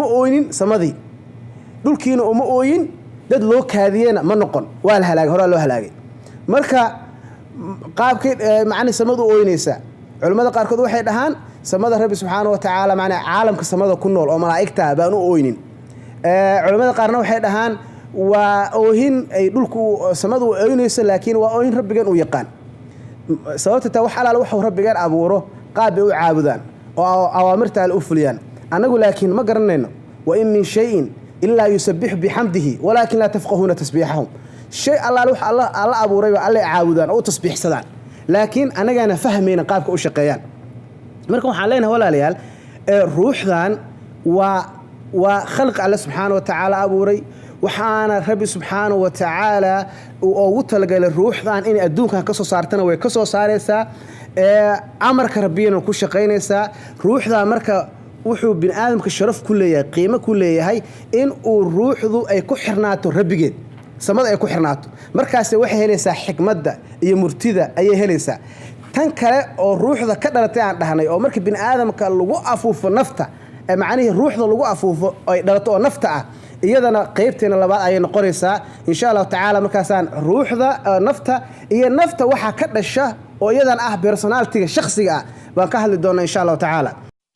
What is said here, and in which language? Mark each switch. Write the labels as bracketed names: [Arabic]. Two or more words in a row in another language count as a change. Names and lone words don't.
[Somali] ooynin samadii dhulkiina uma ooyin dad loo kaadiyena ma noqon waa la halaagay hore loo halaagay marka qaabkii macni samadu ooynaysa culimada qaarkood waxay dhahaan samada rabbi [Arabic] سبحانه وتعالى [Somali] macni caalamka samada ku nool oo malaa'igta baan u ooynin culimada qaarna waxay dhahaan waa oohin ay dhulku samadu ooynayso laakiin waa oohin rabbigan uu yaqaan sababta taa wax alaal wuxuu rabbigan abuuro qaab ay u caabudaan oo awaamirta ay u fuliyaan anagu laakiin ma garanayno [Arabic] وإن من شيء إلا يسبح بحمده ولكن لا تفقهون تسبيحهم [Somali] shay alaal wax Allah abuuray waa alle caabudaan oo tasbiixsadaan laakiin anagana fahmayna qaabka u shaqeeyaan marka waxaan leenahay walaalayaal ruuxdan waa [Arabic] خلق الله سبحانه وتعالى [Somali] abuuray waxaana rabbi [Arabic] سبحانه وتعالى [Somali] ugu talagalay ruuxdan in adduunka ka soo saartana way ka soo saaraysaa amarka rabbiyana ku shaqeynaysaa ruuxda marka wuxuu bin aadamka sharaf ku leeyahay qiimo ku leeyahay in uu ruuxdu ay ku xirnaato rabbigeed samada ay ku xirnaato markaas waxay helaysaa xikmadda iyo murtida ayay helaysaa tan kale oo ruuxda ka dhalatay aan dhahnay oo marka bin aadamka lagu afuufo nafta macnaheedu ruuxda lagu afuufo ay dhalato oo nafta ah iyadana qaybteena labaad ay noqonaysaa [Arabic] إن شاء الله تعالى [Somali] markaasaan ruuxda nafta iyo nafta waxa ka dhasha oo iyadan ah personality shakhsiga baan ka hadli doonaa [Arabic] إن شاء الله تعالى